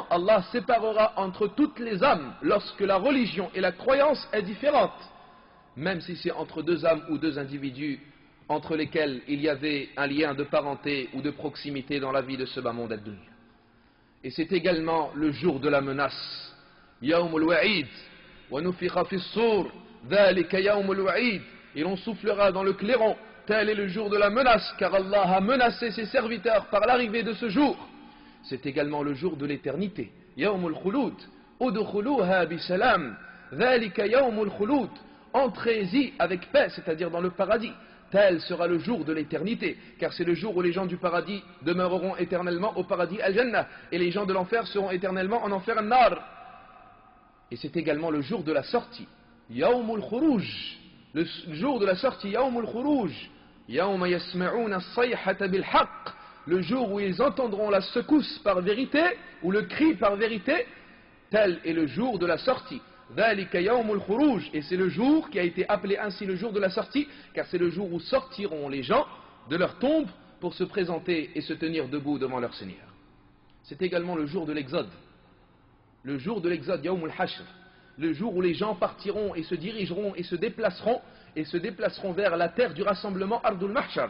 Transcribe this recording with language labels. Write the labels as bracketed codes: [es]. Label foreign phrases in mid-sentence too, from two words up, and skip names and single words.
[fr] Allah séparera entre toutes les âmes lorsque la religion et la croyance est différente, même si c'est entre deux âmes ou deux individus entre lesquels il y avait un lien de parenté ou de proximité dans la vie de ce bas monde ad-dunya. Et c'est également le jour de la menace, [ar] يوم الوعيد ونفخ في الصور ذلك يوم الوعيد, [fr] et l'on soufflera dans le clairon. Tel est le jour de la menace, car Allah a menacé ses serviteurs par l'arrivée de ce jour. C'est également le jour de l'éternité, [ar] يوم الخلود ادخلوها بسلام ذلك يوم الخلود, [fr] entrez-y avec paix, c'est-à-dire dans le paradis. Tel sera le jour de l'éternité, car c'est le jour où les gens du paradis demeureront éternellement au paradis Al-Jannah, et les gens de l'enfer seront éternellement en enfer An-Nar. Et c'est également le jour de la sortie, [ar] يوم الخروج, [fr] le jour de la sortie, [ar] يوم الخروج يوم يسمعون الصيحة بالحق, [fr] le jour où ils entendront la secousse par vérité, ou le cri par vérité. Tel est le jour de la sortie. [ar] ذَلِكَ يَوْمُ الْخُرُوجِ. [fr] Et c'est le jour qui a été appelé ainsi le jour de la sortie, car c'est le jour où sortiront les gens de leur tombe pour se présenter et se tenir debout devant leur Seigneur. C'est également le jour de l'exode. Le jour de l'exode, [ar] يوم الحشر. [fr] Le jour où les gens partiront et se dirigeront et se déplaceront vers la terre du rassemblement, [ar] أرض المحشر.